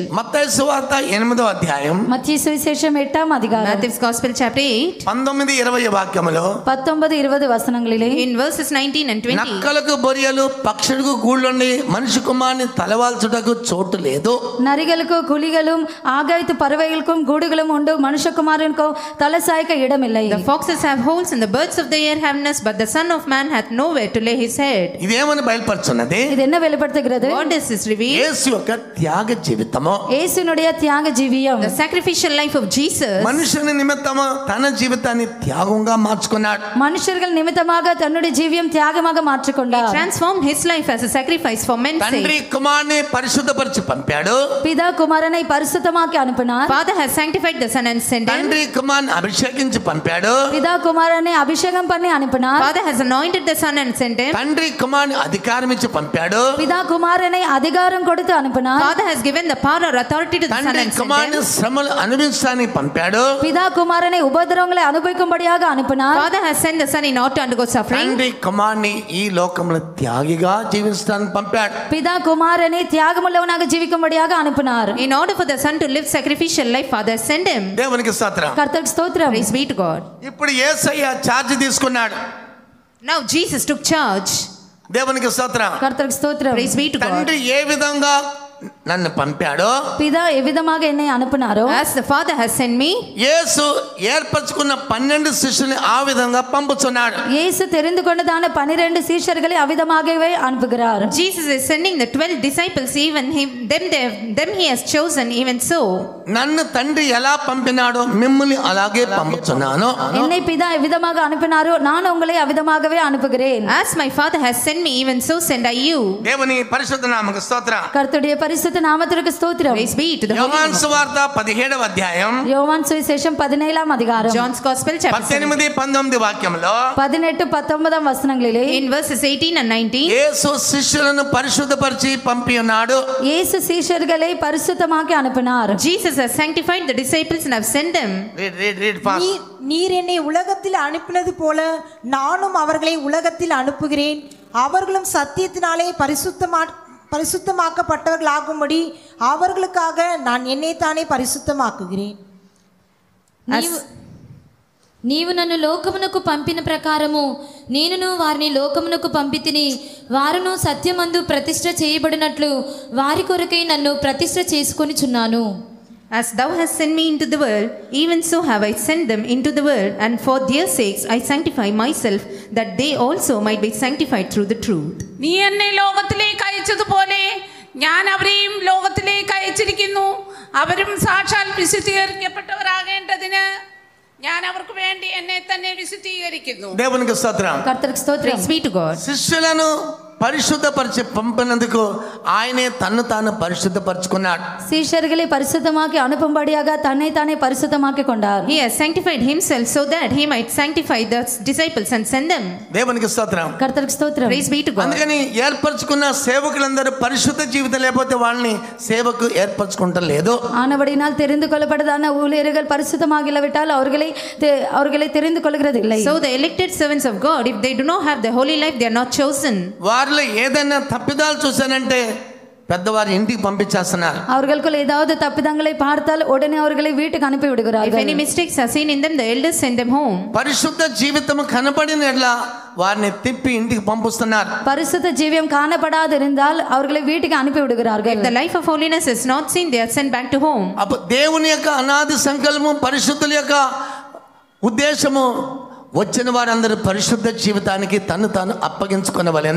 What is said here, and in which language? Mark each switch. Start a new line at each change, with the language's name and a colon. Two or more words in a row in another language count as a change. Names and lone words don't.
Telugu: మత్తయి సువార్త 8వ అధ్యాయం
Tamil: மத்திய சுவிசேஷம் 8వ அதிகாரம்
English: Matthew's Gospel chapter 8,
Telugu: 19-20 వాక్యములో,
Tamil: 19-20 వசனங்களிலே,
English: in verses 19 and 20,
Telugu: నక్కలకు బొరియలు పక్షులకు గూళ్ళుండి మనిషి కుమారుని తలవాల్చుటకు చోటు లేదు.
Tamil: நரிகளுக்கு குழிகளும் ஆகாயத்து பறவைகளுக்கும் கூடுகளும் உண்டு, மனுஷகுமாரனுக்கோ தலை சாய்க்க இடமில்லை.
English: the foxes have holes and the birds of the air have nests, but the Son of Man hath nowhere to lay his head.
Telugu: ఇదేమని బయలుపరుచున్నది?
Tamil: இது என்ன வெளிப்படுத்துகிறது?
English: What does this reveal?
Telugu: యేసు యొక్క త్యాగ జీవితము,
Tamil: இயேசுனுடைய தியாக ஜீவியம்.
English: The sacrificial life of Jesus.
Telugu: మనుషుని నిమిత్తము తన జీవితాన్ని త్యాగంగా మార్చుకున్నాడు.
Tamil: மனுஷர்கள் நிமித்தமாக தன்னுடைய ஜீவியம் தியாகமாக மாற்றிக்கொண்டார்.
English: Transformed his life as a sacrifice for men's
Telugu: తండ్రి
English: sake.
Telugu: కుమారుని పరిశుద్ధపరిచి పంపాడు.
Tamil: பிதா குமாரனை பரிசுத்தமாக்கி அனுப்பினார்.
English: Father has sanctified the Son and sent him.
Telugu: తండ్రి కుమారుని అభిషేకించి పంపాడు.
Tamil: பிதா குமாரனை அபிஷேகம் பண்ணி அனுப்பினார்.
English: Father has anointed the Son and sent him.
Telugu: తండ్రి కుమారుని అధికారం ఇచ్చి పంపాడు.
Tamil: பிதா குமாரனை அதிகாரம் கொடுத்து அனுப்பினார்.
English: Father has given the power or authority to the Son
Telugu: తండ్రి
English: and sent
Telugu: కుమారుని
English: him.
Telugu: శ్రమలు అనుభవించడానికి పంపాడు.
Tamil: பிதா குமாரனை உபத்திரவங்களை அனுபவிக்கும்படியாக அனுப்பினார்.
English: Father has sent the Son in order to undergo suffering.
Telugu: తండ్రి కుమారుని ఈ లోకంలో త్యాగిగా జీవించడానికి పంపాడు.
Tamil: பிதா குமாரனை தியாகமுள்ளவனாக ஜீவிக்கும்படியாக அனுப்பினார்.
English: In order for the Son to live sacrificial life, Father has sent him.
Telugu: దేవునికి స్తోత్రం.
Tamil: கர்த்தருக்கு ஸ்தோத்திரம்.
English: Praise be to God.
Telugu: ఇప్పుడు యేసయ్య ఛార్జ్ తీసుకున్నాడు.
English: Now Jesus took charge.
Telugu: దేవునికి స్తోత్రం.
Tamil: கர்த்தருக்கு ஸ்தோத்திரம்.
English: Praise be to God.
Telugu: తండ్రి ఏ విధంగా నన్ను పంపాడో,
Tamil: பிதா எவ்விதமாக என்னை அனுப்பினாரோ,
English: as the Father has sent me,
Telugu: యేసు ఏర్పరచుకున్న 12 శిష్యుల్ని ఆ విధంగా పంపుతున్నాడు.
Tamil: இயேசு தெரிந்து கொண்டதான 12 சீஷர்களை அவ்விதமாகவே அனுப்புகிறார்.
English: Jesus is sending the 12 disciples, even them he has chosen, even so.
Telugu: నన్ను తండ్రి ఎలా పంపినాడో మిమ్మల్ని అలాగే పంపుతున్నాను.
Tamil: என்னை பிதா எவ்விதமாக அனுப்பினாரோ நான் உங்களை அவ்விதமாகவே அனுப்புகிறேன்.
English: As my Father has sent me, even so send I you.
Telugu: దేవుని పరిశుద్ధ నామముకు స్తోత్రం.
Tamil: கர்த்தருடைய பரிசுத்த நாமத்திற்கு ஸ்தோத்திரம்.
English: Praise be to the Holy
Telugu: యోహాను
English: Name.
Telugu: సువార్త 17వ అధ్యాయం
Tamil: யோவான் சுவிசேஷம் 17ஆம் அதிகாரம்
English: John's Gospel chapter 7.
Telugu: 18-19 వాక్యంలో
Tamil: 18-19 వచనங்களிலே
English: In verses 18 and 19,
Telugu: యేసు శిష్యులను పరిశుద్ధపరిచి పంపి ఉన్నాడు.
Tamil: இயேசு சீஷர்களை பரிசுத்தமாக்கி அனுப்பினார்.
English: Jesus has sanctified the disciples and have sent them. read fast.
Tamil: நீர் என்னை உலகத்தில் அனுப்பினது போல நானும் அவர்களை உலகத்தில் அனுப்புகிறேன். அவர்களும் சத்தியத்தினாலே பரிசுத்தமாக்கப்பட்டவர்களாகும்படி அவர்களுக்காக நான் என்னைத்தானே பரிசுத்தமாக்குகிறேன்.
Telugu: నీవు నన్ను లోకమునకు పంపిన ప్రకారము నేనును వారిని లోకమునకు పంపితిని. వారును సత్యమందు ప్రతిష్ఠ చేయబడినట్లు వారి కొరకై నన్ను ప్రతిష్ఠ చేసుకొనిచున్నాను.
English: As thou hast sent me into the world, even so have I sent them into the world, and for their sakes I sanctify myself, that they also might be sanctified through the truth.
Malayalam: നീ എന്നെ ലോകത്തിലേക്ക് അയച്ചതുപോലെ ഞാൻ അവരെയും ലോകത്തിലേക്ക് അയച്ചിരിക്കുന്നു. അവരും സാക്ഷാൽ വിശുദ്ധീകരിക്കപ്പെട്ടവരാകേണ്ടതിന് ഞാൻ അവർക്ക് വേണ്ടി എന്നെ തന്നെ വിശുദ്ധീകരിക്കുന്നു.
Telugu: దేవునికి స్తోత్రం.
Tamil: கர்த்தருக்கு ஸ்தோத்திரம்.
English: Praise be to God.
Telugu: శిష్యులను పరిశుద్ధపరిచి పంపినందుకు ఆయనే తన్ను తాను పరిశుద్ధపరచుకున్నాడు.
Tamil: சீஷர்களை பரிசுத்தமாக்கி அனுப்பும்படியாக தன்னை தானே பரிசுத்தமாக்கி கொண்டார்.
English: He has sanctified himself so that he might sanctify the disciples and send them.
Telugu: దేవునికి స్తోత్రం.
Tamil: கர்த்தருக்கு ஸ்தோத்திரம்.
English: Praise be to God.
Telugu: అందుకని ఏర్పరచుకున్న సేవకులందరూ పరిశుద్ధ జీవితం లేకపోతే వాళ్ళని సేవకు ఏర్పరచుకుంటలేదు.
Tamil: ஆனபடினால் தெரிந்து கொள்ளப்பட்டதான ஊழியர்கள் பரிசுத்தமாக இல்லாவிட்டால் அவர்களை தெரிந்து கொள்கிறது இல்லை.
English: So the elected servants of God, if they do not have the holy life, they are not chosen.
Telugu: వారిలో ఏదైనా తప్పిదాలు చూసానంటే పెద్దవారి ఇంటికి పంపించేస్తున్నారు.
Tamil: அவர்களுக்குள் ஏதாவது தப்பிதங்களை பார்த்தால் உடனே அவர்களை வீட்டுக்கு அனுப்பி
English: If
Tamil: விடுகிறார்கள்.
English: any mistakes are seen in them, the elders send them home.
Telugu: పరిశుద్ధ జీవితం కనబడినట్లా వారిని తిప్పి ఇంటికి పంపిస్తున్నారు.
Tamil: பரிசுத்த ஜீவியம் காணப்படாது இருந்தால் அவர்களை வீட்டுக்கு அனுப்பி விடுகிறார்கள்.
English: If the life of holiness is not seen, they are sent back to home.
Telugu: అప్పుడు దేవుని యొక్క అనాది సంకల్పం, పరిశుద్ధుల యొక్క ఉద్దేశము వచ్చిన వారందరూ పరిశుద్ధ జీవితానికి తను తాను అప్పగించుకొనవలెను.